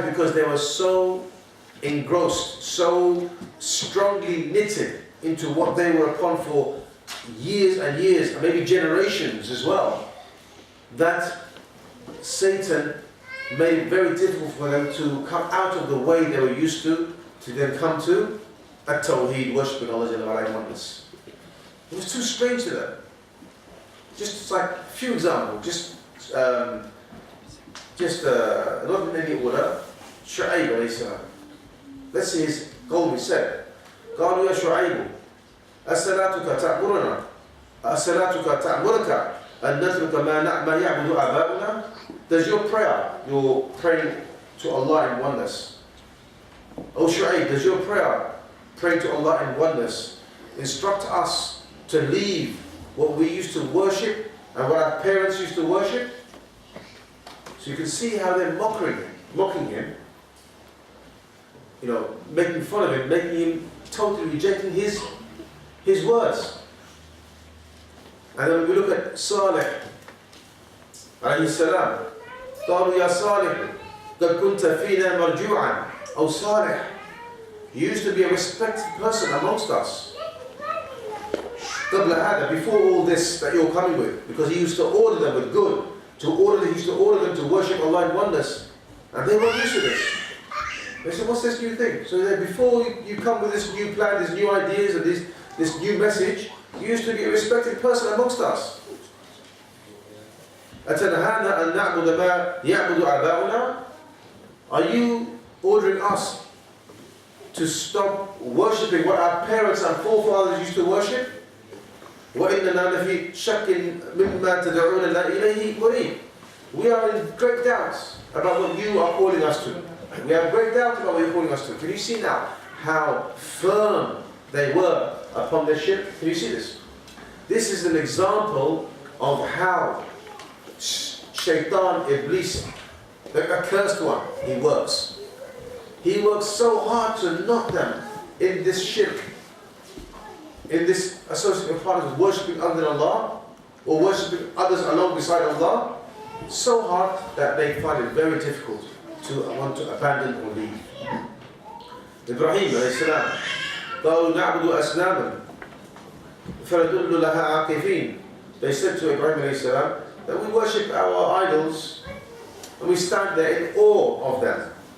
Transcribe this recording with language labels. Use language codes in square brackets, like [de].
[en] Because they were so engrossed, so strongly knitted into what they were upon for years and years, and maybe generations as well, that Satan made it very difficult for them to come out of the way they were used to then come to Tawheed, worshipping Allah in oneness. It was too strange to them. Just like a few examples, not in any order. Shu'aib alayhi salam. Let's see his goal. He said, [ar] قالوا يا شعيب أصلاتك تأمرنا أصلاتك تأمرك أن نترك ما يعبد آباؤنا. [en] Does your prayer, you're praying to Allah in oneness? Oh Shu'aib, does your prayer, praying to Allah in oneness, instruct us to leave what we used to worship and what our parents used to worship? So you can see how they're mocking him, making fun of him, making him totally rejecting his words. And then we look at Salih alayhi salam. [ar] قالوا يا صالح قد كنت فينا مرجوعا. [en] Oh Salih, you used to be a respected person amongst us. [ar] قبل هذا, [en] before all this that you're coming with, because he used to order them with good, he used to order them to worship Allah in oneness, and they weren't used to this. They said, what's this new thing? So that before you come with this new plan, these new ideas, and this new message, you used to be a respected person amongst us. [ar] أتنهانا أن نعبد ما يعبد آباؤنا? [en] Are you ordering us to stop worshipping what our parents and forefathers used to worship? [ar] وَإِنَّنَا لَفِي شَكٍّ مِمَّا تَدْعُونَنَا إِلَيْهِ مُرِيبٍ. [en] We are in great doubts about what you are calling us to. We have great doubt about what you're calling us to. Can you see now how firm they were upon their ship? Can you see this? This is an example of how Shaitan, Iblis, the accursed one, he works. He works so hard to knock them in this shirk, in this association of partners with worshipping other than Allah, or worshipping others along beside Allah, so hard that they find it very difficult to want to abandon or leave. [ar] Ibrahim alayhi salam, قالوا نعبد أصناما فنظل لها عاكفين. [en] They said to Ibrahim alayhi salam that we worship our idols and we stand there in awe of them.